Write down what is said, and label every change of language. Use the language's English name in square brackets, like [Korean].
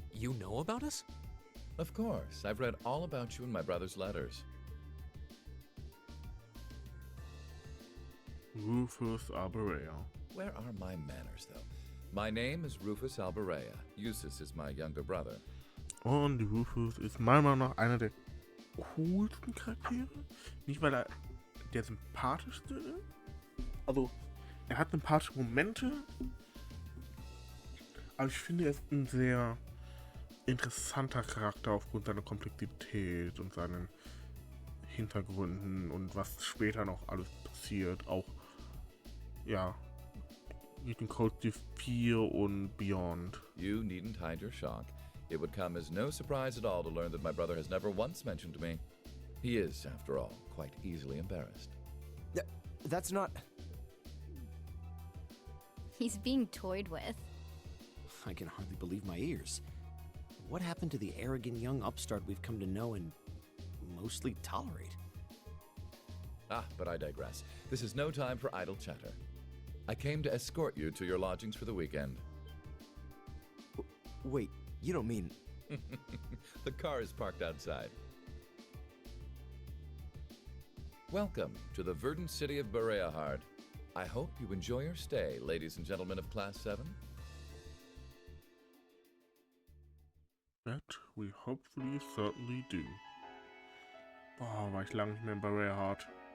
[English] You know about us? Of course. I've read all about you in my brother's letters. Rufus Albarea. Where are my manners, though? My name is Rufus Albarea. Jusis is my younger brother. [German] Und Rufus ist meiner Meinung nach einer der coolsten Charaktere. Nicht, weil er der sympathischste ist. Also, er hat sympathische Momente, aber ich finde, er ist ein sehr interessanter Charakter aufgrund seiner Komplexität und seinen Hintergründen und was später noch alles passiert. Auch, ja, mit dem Cold Steel 4 und Beyond. [English] You needn't hide your shock. It would come as no surprise at all to learn that my brother has never once mentioned me. He is, after all, quite easily embarrassed. That's not... He's being toyed with. I can hardly believe my ears. What happened to the arrogant young upstart we've come to know and mostly tolerate? Ah, but I digress. This is no time for idle chatter. I came to escort you to your lodgings for the weekend. Wait, you don't mean... The car is parked outside. Welcome to the verdant city of Bareahard. I hope you enjoy your stay, ladies and gentlemen of Class 7. That we hopefully certainly do. [German] Boah, war ich lange nicht mehr in Bareahard.